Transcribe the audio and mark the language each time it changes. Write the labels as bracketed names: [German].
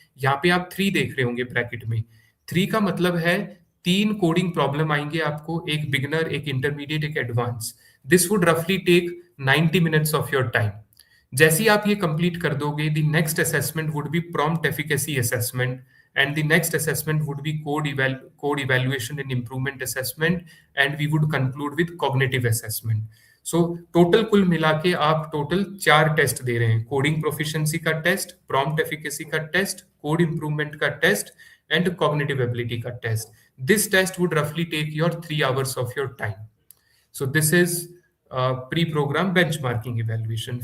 [Hindi] यहाँ पे आप 3 देख रहे होंगे ब्रैकेट में. 3 का मतलब है 3 कोडिंग प्रॉब्लम आएंगे आपको, एक बिगिनर, एक इंटरमीडिएट, एक एडवांस. [English] This would रफली take 90 minutes of your time. [Hindi] जैसे ही आप ये कंप्लीट कर दोगे, [English] The next assessment would be prompt efficacy assessment and the next assessment would be code evaluation and improvement assessment, and we would conclude with cognitive assessment. [Hindi] So total कुल मिला के आप total 4 test दे रहे हैं: coding proficiency का test, prompt efficacy का test, code improvement का test, and cognitive ability का टेस्ट. [English] This test would रफली take your 3 hours of your time. So this is pre programme benchmarking evaluation.